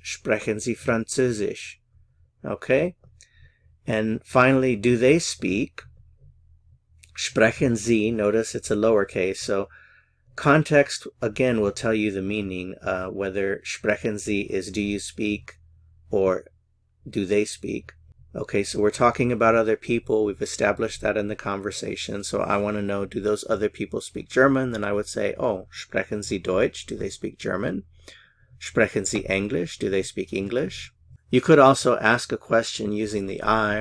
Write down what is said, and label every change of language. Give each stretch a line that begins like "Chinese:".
German: Sprechen Sie Französisch?
English: Okay? And finally, do they speak?
German: Sprechen Sie,
English: notice it's a lowercase, so context, again, will tell you the meaning, whether
German: sprechen Sie
English: is do you speak or do they speak. Okay, so we're talking about other people. We've established that in the conversation. So I want to know, do those other people speak German? Then I would say, oh,
German: sprechen Sie Deutsch?
English: Do they speak German?
German: Sprechen Sie English?
English: Do they speak English? You could also ask a question using the I.